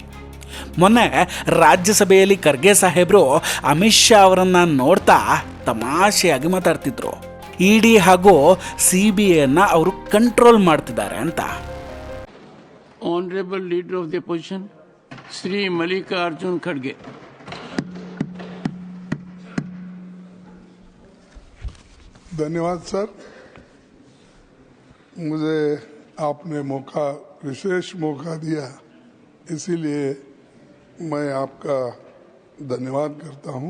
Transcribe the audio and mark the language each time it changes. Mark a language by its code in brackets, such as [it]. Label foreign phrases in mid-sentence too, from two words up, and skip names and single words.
[kn] ಮೊನ್ನೆ ರಾಜ್ಯಸಭೆಯಲ್ಲಿ ಖರ್ಗೆ ಸಾಹೇಬರು ಅಮಿತ್ ಶಾ ಅವರನ್ನು ನೋಡ್ತಾ ತಮಾಷೆಯಾಗಿ ಮಾತಾಡ್ತಿದ್ರು. ಇಡಿ ಹಾಗೂ CBIಯನ್ನು ಅವರು ಕಂಟ್ರೋಲ್ ಮಾಡ್ತಿದ್ದಾರೆ ಅಂತ. [en] Honorable Leader of the Opposition ಶ್ರೀ ಮಲ್ಲಿಕಾರ್ಜುನ್ ಖರ್ಗೆ. [hi] धन्यवाद सर, मुझे आपने विशेष मौका दिया, इसीलिए मैं आपका धन्यवाद करता हूं।